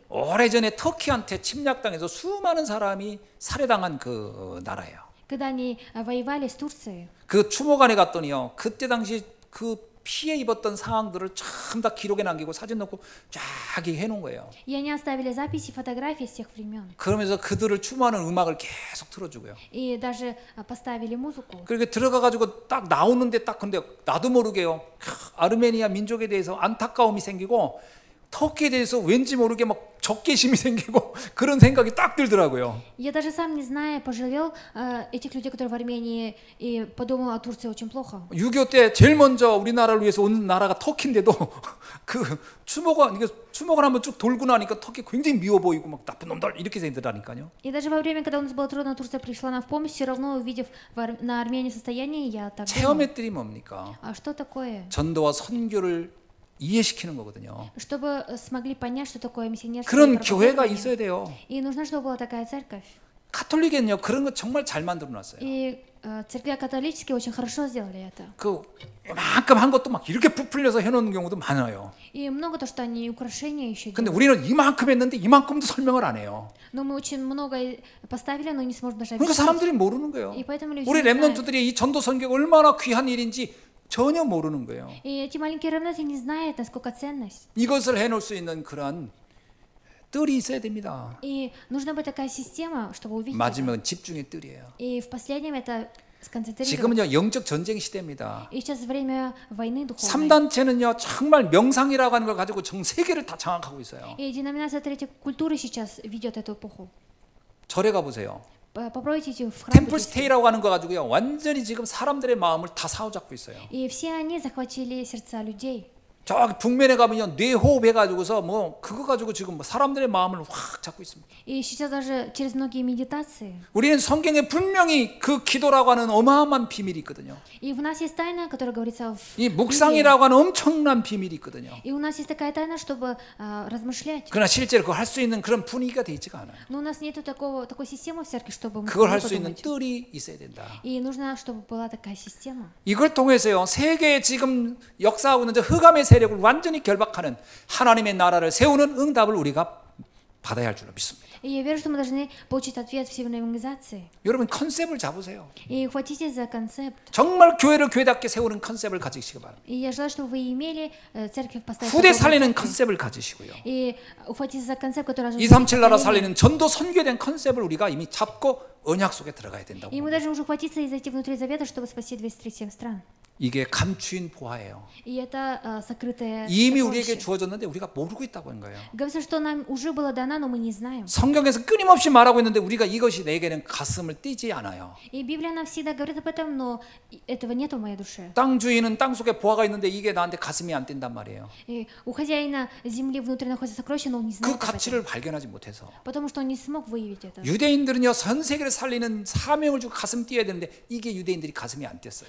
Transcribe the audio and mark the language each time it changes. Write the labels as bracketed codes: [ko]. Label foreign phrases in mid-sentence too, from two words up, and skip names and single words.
[ko] 오래전에 터키한테 침략당해서 수많은 사람이 살해당한 그 나라예요. [ru] Когда они воевали с Турцией. [ko] 그 추모관에 갔더니요, 그때 당시 그 피해 입었던 상황들을 참 다 기록에 남기고 사진 넣고 쫙 해놓은 거예요. [ru] И они оставили записи, фотографии с тех времен. [ko] 그러면서 그들을 추모하는 음악을 계속 틀어주고요. [ru] И даже поставили музыку. [ko] 그렇게 들어가가지고 딱 나오는데 딱 근데 나도 모르게요, 아르메니아 민족에 대해서 안타까움이 생기고 터키에 대해서 왠지 모르게 막 적개심이 생기고 그런 생각이 딱 들더라고요. [ru] Я даже сам не зная пожалел этих людей, которые в Армении, и подумал о Турции очень плохо. [ko] 6.25 때 제일 먼저 우리나라를 위해서 온 나라가 터키인데도 그 추모관 한번 쭉 돌고 나니까 터키 굉장히 미워 보이고 막 나쁜 놈들 이렇게 생각하니까요. [ru] И даже во время, когда у нас было трудно, Турция пришла нам в помощь, все равно увидев на Армении состояние, я так думал, [ko] 체험의 뜰이 뭡니까? [ru] а что такое? [ko] 전도와 선교를 이해시키는 거거든요. [ru] Чтобы смогли понять, что такое миссионерство. [ko] 그런 [ru] и [ko] 교회가 [ru] проповедование. [ko] 있어야 돼요. [ru] И нужно, чтобы была такая церковь. [ko] 가톨릭은요, 그런 거 정말 잘 만들어 놨어요. [ru] И церкви католические очень хорошо сделали это. [ko] 그 이만큼 한 것도 막 이렇게 부풀려서 해놓는 경우도 많아요. [ru] И много то, что они украшения еще [ko] 근데 [ru] делают. [ko] 우리는 이만큼 했는데 이만큼도 설명을 안 해요. [ru] Но мы очень много поставили, но не сможем даже [ko] 그러니까 [ru] объяснить. [ko] 사람들이 모르는 거예요. [ru] И поэтому люди [ko] 우리 [ru] не знают. [ko] 렘넌트들이 이 전도 선교가 얼마나 귀한 일인지 전혀 모르는 거예요. [ru] И эти маленькие ремнанты не знают, насколько ценность. [ko] 이것을 해놓을 수 있는 그런 뜰이 있어야 됩니다. [ru] И нужна быть такая система, чтобы увидеть это. [ko] 마지막은 집중의 뜰이에요. [ru] И в последнем это сконцентрироваться. [ko] 지금은요, 영적 전쟁 시대입니다. [ru] И сейчас время войны духовной. [ko] 3단체는요, 정말 명상이라고 하는 걸 가지고 전 세계를 다 장악하고 있어요. [ru] И деноминация третьей культуры сейчас ведет эту эпоху. [ko] 절에 가보세요. [ru] Попробуйте идти в храм. [ko] 템플 스테이라고 하는 거 가지고요, 완전히 지금 사람들의 마음을 다 사로잡고 있어요. [ru] И все они захватили сердца людей. [ko] 저기 북면에 가면요, 뇌호흡 해가지고서 뭐 그거 가지고 지금 뭐 사람들의 마음을 확 잡고 있습니다. [ru] И сейчас даже через многие медитации. [ko] 우리는 성경에 분명히 그 기도라고 하는 어마어마한 비밀이 있거든요. [ru] И у нас есть тайна, которая говорится в [ko] 이 [ru] Библии. [ko] 묵상이라고 하는 엄청난 비밀이 있거든요. [ru] И у нас есть такая тайна, чтобы размышлять. [ko] 그러나 실제로 그걸 할 수 있는 그런 분위기가 돼 있지가 않아요. [ru] Но у нас нет такой системы в церкви, чтобы мы [ko] 그걸 [ru] могли [ko] 할 수 있는 [ru] подумать. [ko] 뜰이 있어야 된다. [ru] И нужно, чтобы была такая система. [ko] 이걸 통해서요, 세계에 지금 역사하고 있는 저 흑암의 세력을 완전히 결박하는 하나님의 나라를 세우는 응답을 우리가 받아야 할 줄로 믿습니다. [ru] И я верю, что мы должны получить ответ в всемирной евангелизации. [ko] 여러분 컨셉을 잡으세요. [ru] И хватитесь за концепт. [ko] 정말 교회를 교회답게 세우는 컨셉을 가지시기 바랍니다. [ru] И я желаю, чтобы вы имели церковь поставить. [ko] 후대 [ru] такой [ko] 살리는 [ru] концепт. [ko] 컨셉을 가지시고요. [ru] И ухватиться за концепт, который [ko] 237 나라 살리는 전도 선교에 대한 컨셉을 우리가 이미 잡고 언약 속에 들어가야 된다고. [ru] И мы должны уже ухватиться и зайти внутри завета, чтобы спасти 237 стран. [ko] 이게 감추인 보화예요. [ru] И это сокрытое [ko] 이미 우리에게 [ru] сокровище. [ko] 주어졌는데 우리가 모르고 있다고 하는 거예요. [ru] Говорится, что нам уже было дано, но мы не знаем. [ko] 성경에서 끊임없이 말하고 있는데 우리가 이것이 내게는 가슴을 띄지 않아요. [ru] И Библия нам всегда говорит об этом, но этого нет в моей душе. [ko] 땅 주인은 땅 속에 보화가 있는데 이게 나한테 가슴이 안 뛴단 말이에요. [ru] И у хозяина земли внутри находится сокровище, но он не [ko] 그 [ru] знает об этом. [ko] 가치를 발견하지 못해서 [ru] Потому что он не смог выявить это. [ko] 유대인들은요, 전 세계를 살리는 사명을 주고 가슴 뛰어야 되는데 이게 유대인들이 가슴이 안 뛰었어요.